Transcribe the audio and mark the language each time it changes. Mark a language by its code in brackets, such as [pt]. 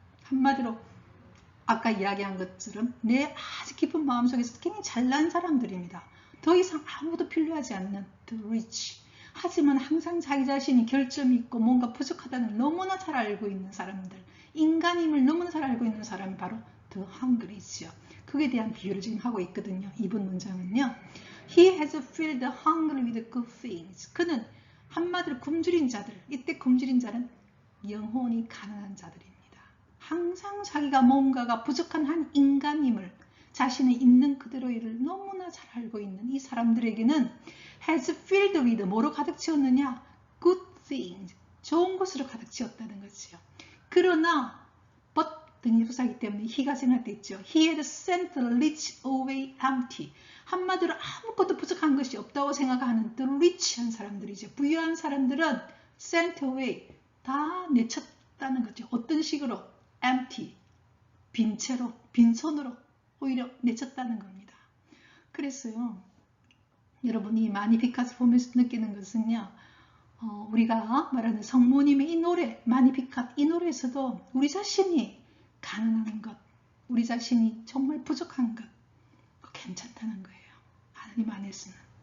[ko] 한마디로 아까 이야기한 것처럼 내 아주 깊은 마음속에서 굉장히 잘난 사람들입니다. 더 이상 아무도 필요하지 않는 [en] the rich. [ko] 하지만 항상 자기 자신이 결점이 있고 뭔가 부족하다는 너무나 잘 알고 있는 사람들, 인간임을 너무나 잘 알고 있는 사람이 바로 [en] the hungry [ko] 죠. 그에 대한 비유를 지금 하고 있거든요. 이번 문장은요. [en] He has filled the hungry with good things. [ko] 그는 한마디로 굶주린 자들, 이때 굶주린 자는 영혼이 가난한 자들입니다. 항상 자기가 뭔가가 부족한 한 인간임을 자신의 있는 그대로를 너무나 잘 알고 있는 이 사람들에게는 [en] has filled with [ko] 뭐로 가득 채웠느냐? [en] good things, [ko] 좋은 것으로 가득 채웠다는 거죠. 그러나 but 등기부사이기 때문에 he가 생략됐죠. [en] He had sent the rich away empty. [ko] 한마디로 아무것도 부족한 것이 없다고 생각하는 [en] the rich [ko] 한 사람들이죠. 부유한 사람들은 [en] sent away, [ko] 다 내쳤다는 거죠. 어떤 식으로? empty, 빈 채로, 빈손으로 오히려 내쳤다는 겁니다. 그래서요, 여러분이 마니피카스 보면서 느끼는 것은요, 우리가 말하는 성모님의 이 노래, 마니피카, 이 노래에서도 우리 자신이 가난한 것, 우리 자신이 정말 부족한 것, 괜찮다는 거예요. 하나님 안에서는.